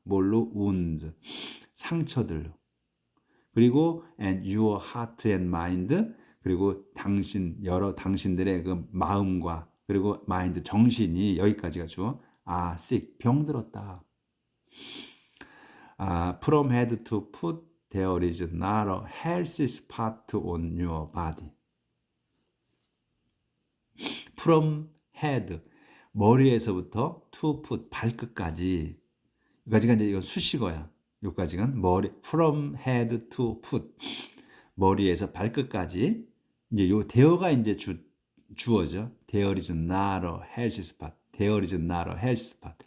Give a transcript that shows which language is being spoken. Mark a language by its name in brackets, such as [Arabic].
[Korean] 뭘로? wounds, 상처들로. 그리고 [English] and your heart and mind, [Korean] 그리고 당신들의 마음과 그리고 마인드, 정신이, 여기까지가 주어 sick, 병들었다. [English] From head to foot there is not a healthy spot on your body. From head, [Korean] 머리에서부터 [English] to foot, [Korean] 발끝까지. 여기까지가 이제 이건 수식어야. 여기까지가 [English] from head to foot, [Korean] 머리에서 발끝까지. 이제 요 there가 이제 주어죠. [English] There is not a healthy spot. There is not a healthy spot.